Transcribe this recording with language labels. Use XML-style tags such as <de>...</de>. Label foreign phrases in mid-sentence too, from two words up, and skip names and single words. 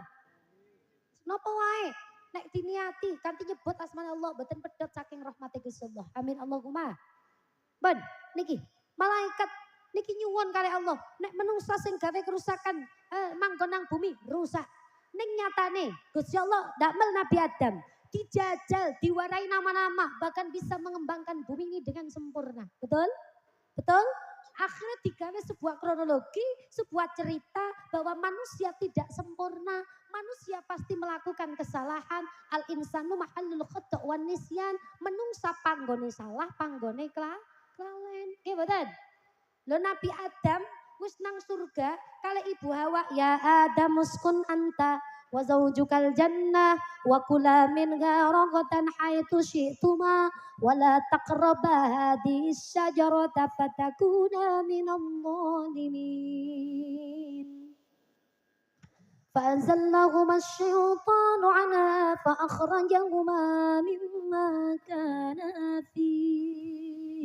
<jv>Napa wae nek diniati kanthi nyebut asma Allah boten pedhot saking rahmate Gusti Allah.</jv> <ar>آمين اللهم.</ar> <jv>Ben niki malaikat niki nyuwun kali Allah nek menungsa sing gawe kerusakan manggon nang bumi rusak. Ning nyatane Gusti Allah damel Nabi Adam dijajal, diwarai nama-nama,</jv> <id>bahkan bisa mengembangkan bumi ini dengan sempurna. Betul? Betul? Akhirnya digawe sebuah kronologi, sebuah cerita bahwa manusia tidak sempurna. Manusia pasti melakukan kesalahan.</id> <ar>الإنسان محل الخطأ والنسيان.</ar> <jv>Menungsa panggone salah, panggone kelalen. Nggih mboten? Lho Nabi Adam wis nang surga kali ibu Hawa, ya</jv> <ar>آدم اسكن أنت وزوجك الجنة وكلا منها رغدا حيث شئتما ولا تقربا هذه الشجرة فتكونا من الظالمين. فأزلهما الشيطان عنها فأخرجهما مما كانا فيه</ar>